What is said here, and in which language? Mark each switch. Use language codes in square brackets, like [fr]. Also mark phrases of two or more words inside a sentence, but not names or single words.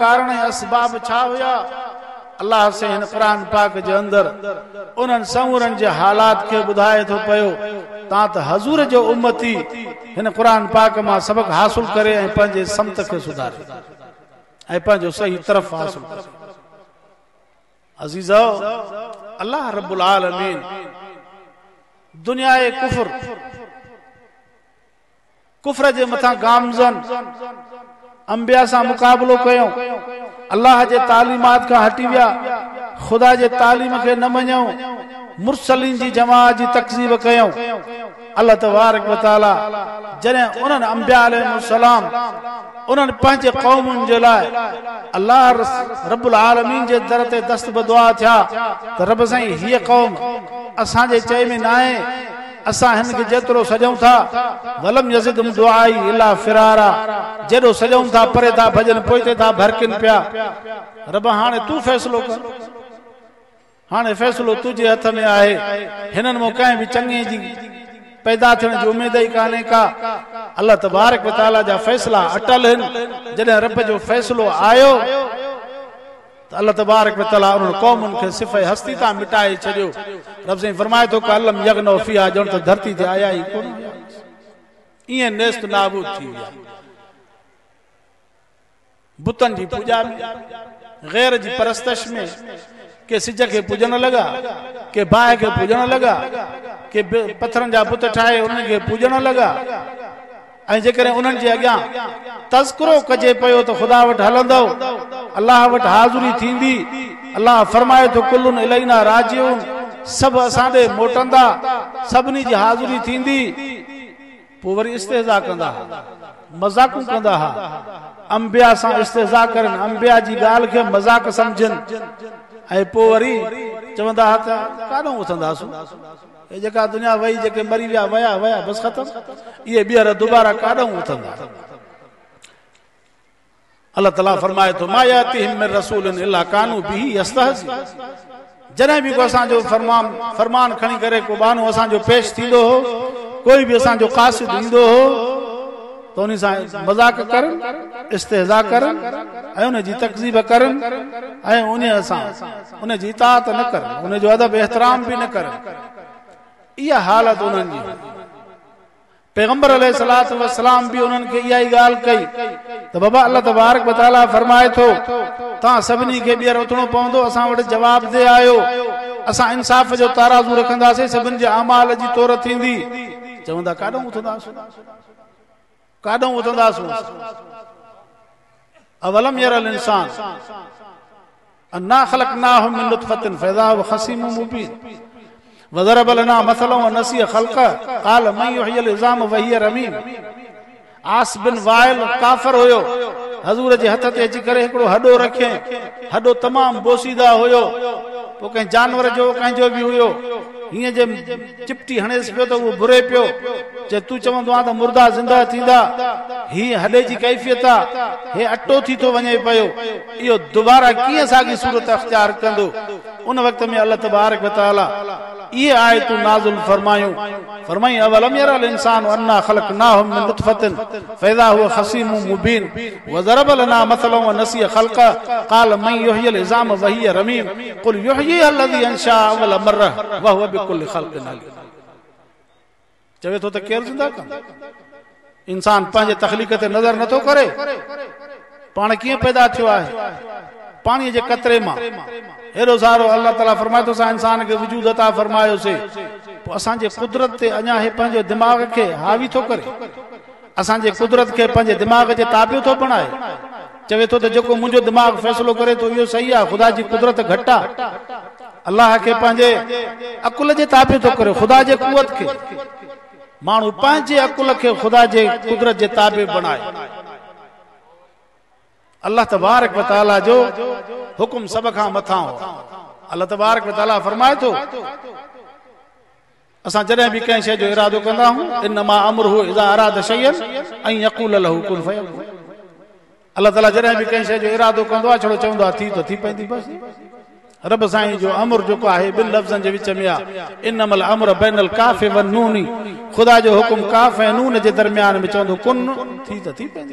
[sd] कारण ऐं असबाब छा हुया अल्लाह से हिन क़ुरान पाक जे अंदरि उन्हनि समूरनि जे हालात खे ॿुधाए थो पियो तां त हज़ूर जो उम्मती हिन क़ुरान पाक मां सबक हासिल करे ऐं पंहिंजे समत खे सुधारे ऐं पंहिंजो सही तरफ़ हासिल करे अज़ीज़ो [ar] الله رب العالمين [sd] दुनिया कुफ्र जे मथां गामज़न अंबिया सां मुक़ाबलो कयूं अल्लाह जे तालीमात खां हटी विया खुदा जे तालीम खे न मञूं मुरसलीन जी जमात जी तकज़ीब कयूं अल्लाह तबारक व तआला जॾहिं उन्हनि अंबिया अलैहिस्सलाम उन्हनि पंहिंजे क़ौमुनि जे लाइ [ar] الله رب العالمين [sd] जे दर ते दस्त बदुआ थिया त रब साईं हीअ क़ौम असांजे चए में न आहे असां हिन खे जेतिरो सजूं था [ar] ولم يزدهم دعائي إلا فرارا [sd] जेॾो सजूं था परे था भॼन पोइते था भरकिन पिया रब हाणे तूं फ़ैसिलो कर हाणे फ़ैसिलो तुंहिंजे हथ में आहे हिननि मां कंहिं बि चङे जी पैदा थियण जी उमेद ई कान्हे का अल्लाह तबारक व तआला जा फ़ैसिला अटल आहिनि जॾहिं रब जो फ़ैसिलो आयो त अल्लाह तबारक व तआला उन्हनि क़ौमुनि खे सिफ़े हस्ती तां मिटाए छॾियो रब साईं फरमाए थो [ar] كأن لم يغنوا فيها [sd] ॼण त धरती ते आया ई कोन ईअं नेस्त नाबूद थी विया बुतनि जी पूॼा में गैर जी परस्तश में के सिज खे पूॼण लॻा के बाहि खे पूॼण लॻा के पथरनि जा बुत ठाहे उन्हनि खे पूॼण लॻा ऐं जेकॾहिं उन्हनि जे अॻियां तज़किरो कजे पियो त ख़ुदा वटि हलंदो अल्लाह वटि हाज़िरी थींदी अल्लाह फरमाए थो [ar] كل إلينا راجعون [sd] सभु असां ॾे मोटंदा सभिनी जी हाज़िरी थींदी पोइ वरी इस्तेज़ा कंदा मज़ाक़ूं कंदा हा अंबिया सां इस्तेज़ा करनि अंबिया जी ॻाल्हि खे मज़ाक़ सम्झनि ऐं पोइ वरी चवंदा हा त काॾों उथंदासूं हे जेका दुनिया वई जेके मरी विया वया वया बसि ख़तम इहे ॿीहर दुबारा काॾों उथंदा अल्लाह ताला फरमाए थो [ar] ما يأتيهم من رسول إلا كانوا به يستهزئون [sd] जॾहिं बि को असांजो फरमान खणी करे को बानो असांजो पेश थींदो हो कोई बि असांजो क़ासिद ईंदो हो त उन सां मज़ाक़ करनि इस्तेज़ा करनि ऐं उन जी तकज़ीब करनि ऐं उन जी इताअत न करनि उन जो अदब एहतराम बि न करनि इहा हालत उन्हनि जी पैगंबर अलैहिस्सलातु वस्सलाम बि उन्हनि खे इहा ई ॻाल्हि कई त बाबा अल्लाह तबारक व तआला फरमाए थो तव्हां सभिनी खे ॿीहर उथणो पवंदो असां वटि जवाब दे आयो असां इंसाफ़ जो ताराज़ू रखंदासीं सभिनि जे अमाल जी तौर थींदी चवंदा काॾों उथंदासूं [ar] أولم ير الإنسان أنا خلقناه من نطفة فإذا هو خصيم مبين وضرب لنا مثلا ونسي خلقه قال من يحيي العظام وهي رميم [sd] आस बिन वाइल काफ़िर हुयो हज़ूर जे हथ ते अची करे हिकिड़ो हॾो रखे हॾो तमामु बोसीदा हुयो पोइ कंहिं जानवर जो कंहिंजो बि हुयो हीअं जे चिपटी हणेसि पियो त उहो बुरे पियो जे तूं चवंदो आहे त मुर्दा ज़िंदा थींदा हीअ हॾे जी कैफ़ियत आहे हे अटो थी थो वञे पियो इहो दुबारा कीअं साॻी सूरत अख़्तियार कंदो उन वक़्त में अल्लाह तबारक व तआला इहे आयतूं नाज़िल फरमायूं फरमाई अवलम [ar] ير الإنسان أنا خلقناه من نطفة فإذا هو خصيم مبين وضرب لنا مثلا ونسي خلقه قال من يحيي العظام وهي رميم قل يحييها الذي أنشأها أول مرة وهو بكل خلق عليم [sd] चवे थो त केरु ज़िंदा कंदो इंसान पंहिंजे तख़लीक़ ते नज़र नथो करे पाण कीअं पैदा थियो आहे पाणीअ जे कतरे मां हेॾो सारो अल्लाह ताला फरमाए थो असां इंसान खे वजूद अता फरमायोसीं पोइ असांजे कुदरत ते अञा हे पंहिंजे दिमाग़ खे हावी थो करे असांजे कुदरत खे पंहिंजे दिमाग़ जे ताबियो थो बणाए चवे थो त जेको मुंहिंजो दिमाग़ फ़ैसिलो करे थो इहो सही आहे ख़ुदा जी कुदरत घटि आहे अल्लाह खे पंहिंजे अकुल जे ताबियो थो करे ख़ुदा जे कुवत खे माण्हू पंहिंजे अकुल खे ख़ुदा जे कुदरत जे ताबे बणाए अल्लाह तबारक व तआला जो हुकुम सब खां मथां हो अल्लाह तबारक व तआला फरमाए थो असां जॾहिं बि कंहिं शइ जो इरादो कंदा आहियूं [ar] إنما أمره إذا أراد شيئا أن يقول له كن [sd] फयकून अल्लाह ताला जॾहिं बि कंहिं शइ जो इरादो कंदो आहे छड़ो चवंदो आहे थी तो थी पवंदी बसि रब साईं जो अमर जेको आहे ॿिनि लफ़्ज़नि जे विच में आहे, [ar] إنما الأمر بين الكاف والنون, [sd] ख़ुदा जो हुकुम काफ़ ऐं नून जे दरमियान में चवंदो कुन थी त थी पवंदी।